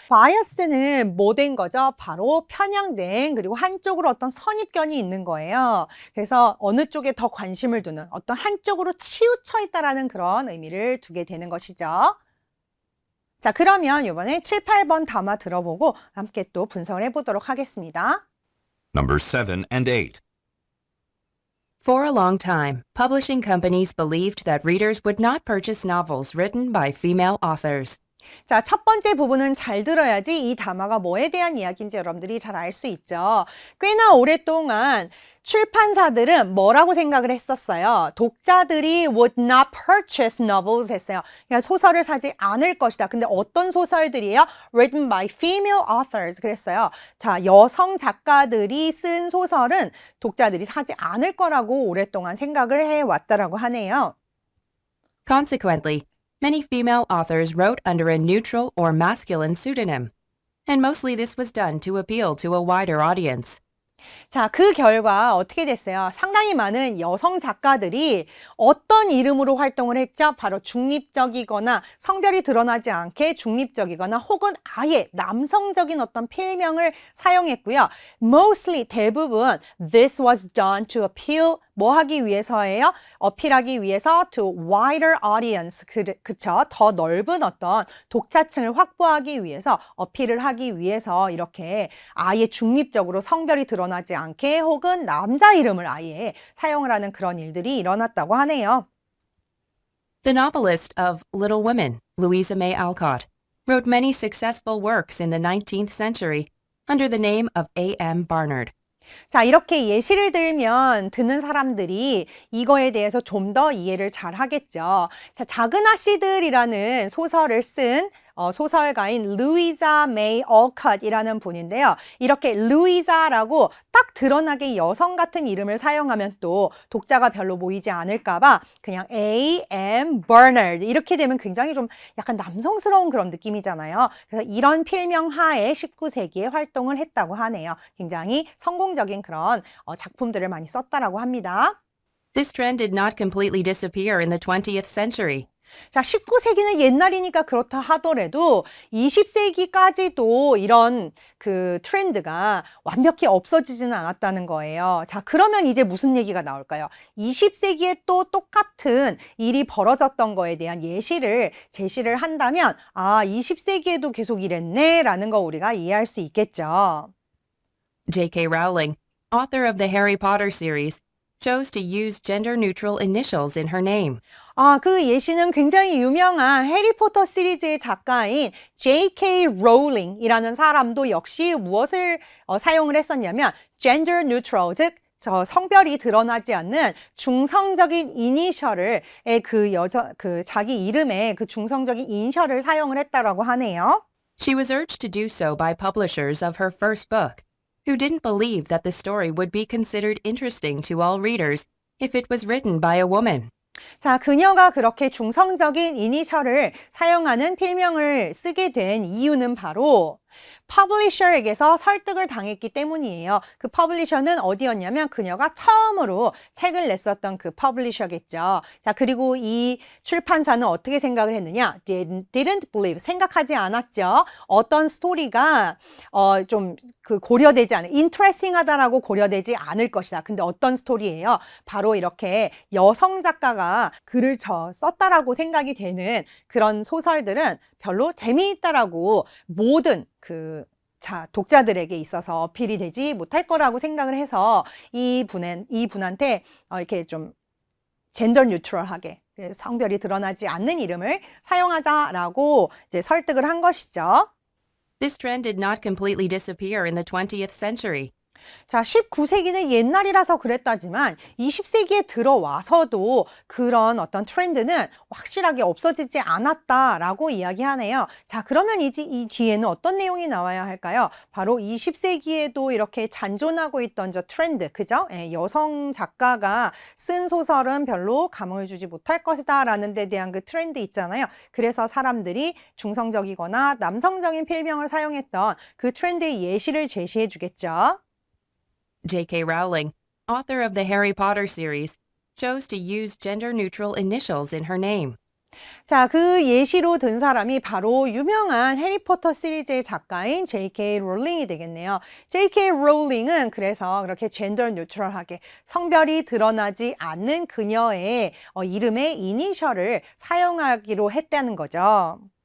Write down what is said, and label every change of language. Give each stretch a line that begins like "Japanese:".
Korean: bias는 뭐 된 거죠? 바로 편향된 그리고 한쪽으로 어떤 선입견이 있는 거예요. 그래서 어느 쪽에 더 관심을 두는 어떤 한쪽으로 치우쳐 있다라는 그런 의미를 두게 되는 것이죠. 자, 그러면 이번에 7, 8번 담아 들어보고 함께 또 분석을 해보도록 하겠습니다.
English: Number 7 and 8. For a long time, publishing companies believed that readers would not purchase novels written by female authors.
Korean: 자, 첫 번째 부분은 잘 들어야지 이 담화가 뭐에 대한 이야기인지 여러분들이 잘 알 수 있죠. 꽤나 오랫동안 출판사들은 뭐라고 생각을 했었어요? 독자들이
English: would not purchase novels
Korean: 했어요. 그러니까 소설을 사지 않을 것이다. 근데 어떤 소설들이에요?
English: Written by female authors
Korean: 그랬어요. 자, 여성 작가들이 쓴 소설은 독자들이 사지 않을 거라고 오랫동안 생각을 해왔다라고 하네요.
English: Consequently, many female authors wrote under a neutral or masculine pseudonym, and mostly this was done to appeal to a wider audience.
Korean: 자, 그 결과 어떻게 됐어요? 상당히 많은 여성 작가들이 어떤 이름으로 활동을 했죠? 바로 중립적이거나 성별이 드러나지 않게 중립적이거나 혹은 아예 남성적인 어떤 필명을 사용했고요.
English: Mostly
Korean: 대부분
English: this was done to appeal
Korean: 뭐 하기 위해서예요? 어필하기 위해서
English: to wider audience
Korean: 그쵸? 더 넓은 어떤 독자층을 확보하기 위해서 어필을 하기 위해서 이렇게 아예 중립적으로 성별이 드러나지 않게 혹은 남자 이름을 아예 사용을 하는 그런 일들이 일어났다고 하네요.
English: The novelist of Little Women, Louisa May Alcott, wrote many successful works in the 19th century under the name of A.M. Barnard.
Korean: 자, 이렇게 예시를 들면 듣는 사람들이 이거에 대해서 좀 더 이해를 잘 하겠죠. 자, 작은 아씨들이라는 소설을 쓴 소설가인 루이자 메이 올컷이라는 분인데요. 이렇게 루이자라고 딱 드러나게 여성 같은 이름을 사용하면 또 독자가 별로 모이지 않을까봐 그냥 A.M. Barnard 이렇게 되면 굉장히 좀 약간 남성스러운 그런 느낌이잖아요. 그래서 이런 필명 하에 19세기에 활동을 했다고 하네요. 굉장히 성공적인 그런 작품들을 많이 썼다라고 합니다.
English: This trend did not completely disappear in the 20th century.
Korean: 자, 19세기는 옛날이니까 그렇다 하더라도 20세기까지도 이런 그 트렌드가 완벽히 없어지지는 않았다는 거예요. 자, 그러면 이제 무슨 얘기가 나올까요? 20세기에 또 똑같은 일이 벌어졌던 거에 대한 예시를 제시를 한다면 아, 20세기에도 계속 이랬네 라는 거 우리가 이해할 수 있겠죠.
English: J.K. Rowling, author of the Harry Potter series, chose to use gender-neutral initials in her name.
Korean: 그 예시는 굉장히 유명한 해리포터 시리즈의 작가인 J.K. 롤링이라는 사람도 역시 무엇을 사용을 했었냐면
English: gender neutral,
Korean: 즉 성별이 드러나지 않는 중성적인 이니셜을 자기 이름에 그 중성적인 이니셜을 사용을 했다라고 하네요.
English: She was urged to do so by publishers of her first book, who didn't believe that the story would be considered interesting to all readers if it was written by a woman.
Korean: 자, 그녀가 그렇게 중성적인 이니셜을 사용하는 필명을 쓰게 된 이유는 바로 퍼블리셔에게서 설득을 당했기 때문이에요. 그 퍼블리셔는 어디였냐면 그녀가 처음으로 책을 냈었던 그 퍼블리셔겠죠. 자, 그리고 이 출판사는 어떻게 생각을 했느냐?
English: Didn't believe,
Korean: 생각하지 않았죠. 어떤 스토리가 좀 고려되지 않은, interesting하다라고 고려되지 않을 것이다. 근데 어떤 스토리예요? 바로 이렇게 여성 작가가 글을 썼다라고 생각이 되는 그런 소설들은 별로 재미있다라고 모든 독자들에게 있어서 어필이 되지 못할 거라고 생각을 해서 이 분한테 이렇게 좀 젠더 뉴트럴하게 성별이 드러나지 않는 이름을 사용하자라고 이제 설득을 한 것이죠.
English: This trend did not completely disappear in the 20th century.
Korean: 자, 19세기는 옛날이라서 그랬다지만 20세기에 들어와서도 그런 어떤 트렌드는 확실하게 없어지지 않았다라고 이야기하네요. 자, 그러면 이제 이 뒤에는 어떤 내용이 나와야 할까요? 바로 20세기에도 이렇게 잔존하고 있던 저 트렌드, 그죠? 여성 작가가 쓴 소설은 별로 감흥을 주지 못할 것이다 라는 데 대한 그 트렌드 있잖아요. 그래서 사람들이 중성적이거나 남성적인 필명을 사용했던 그 트렌드의 예시를 제시해 주겠죠.
English: J.K. Rowling, author of the Harry Potter series, chose to use gender-neutral initials in her name.
Korean: 자, 그 예시로 든 사람이 바로 유명한 해리포터 시리즈의 작가인 J.K. 롤링이 되겠네요. J.K. 롤링은 그래서 그렇게 젠더 뉴트럴하게 성별이 드러나지 않는 그녀의 이름의 이니셜을 사용하기로 했다는 거죠.